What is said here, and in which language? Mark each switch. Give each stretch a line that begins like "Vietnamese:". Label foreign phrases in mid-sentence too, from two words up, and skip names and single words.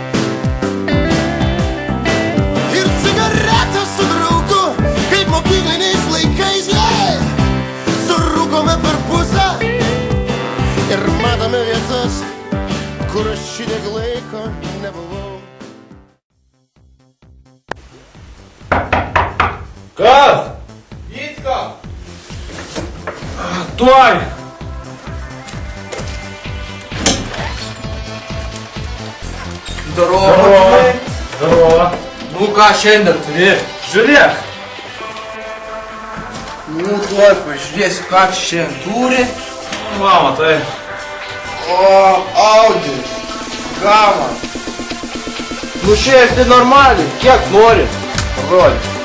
Lithuanian: Ir cigaretę su draugu, kaip mokykliniais laikais, surūkome per pusę. Ir matome vietas, kur aš šitiek laiko nebuvau. Kas?
Russian: Витька! Туай! Здорово, Здорово! пацаны. Здорово!
Lithuanian: Ну ką šiandien turi? Žiūrėk! Nu tuoj pažiūrėsiu, ką šiandien turi. Mama, tai. O, Audi. Gama. Nu šiandien tai normaliai, kiek nori.